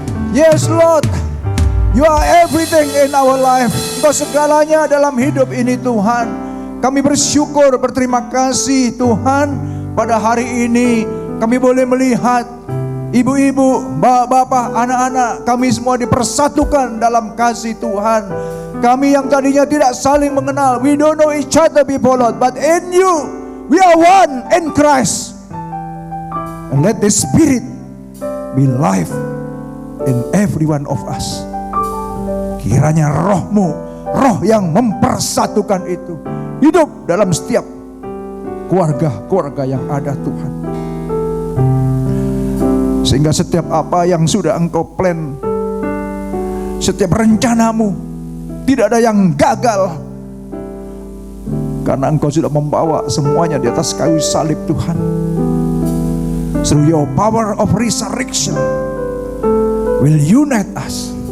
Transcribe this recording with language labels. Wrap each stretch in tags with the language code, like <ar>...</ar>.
<en>Yes Lord, You are everything in our life.</en> <id>Engkau segalanya dalam hidup ini Tuhan. Kami bersyukur, berterima kasih Tuhan. Pada hari ini kami boleh melihat ibu-ibu, bapak-bapak, anak-anak kami semua dipersatukan dalam kasih Tuhan. Kami yang tadinya tidak saling mengenal,</id> <en>we don't know each other before Lord, but in You we are one in Christ. And let the Spirit be life in every one of us.</en> <id>Kiranya roh-Mu, roh yang mempersatukan itu hidup dalam setiap keluarga-keluarga yang ada Tuhan. Sehingga setiap apa yang sudah Engkau plan, setiap rencanamu, tidak ada yang gagal. Karena Engkau sudah membawa semuanya di atas kayu salib Tuhan.</id> <en>Through your power of resurrection will unite us.</en>